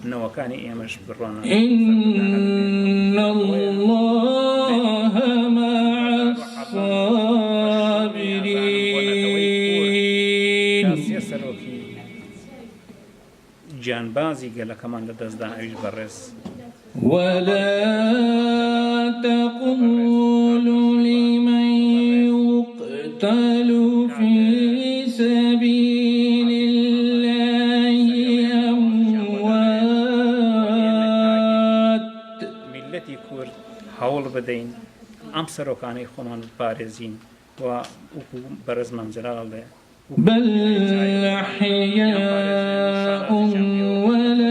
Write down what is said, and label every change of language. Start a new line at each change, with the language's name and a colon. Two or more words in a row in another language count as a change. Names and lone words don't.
Central Kurdish: باوەکانی ئێمەش بڕوانە
Arabic: إن الله مع الصابرين
Central Kurdish: سەرۆکی گیانبازی گەلەکەمان لەدەستدا ئەویش بەڕێز
Arabic: ولا تقولوا لمن يقتل في سبيل الله أموات
Central Kurdish: ملەتی کورد هەوڵ بدەین ئەم سەرۆکانەی خۆمان بپارێزین و وەکو بەڕێز مامجەلال دێ
Arabic: بل أحياء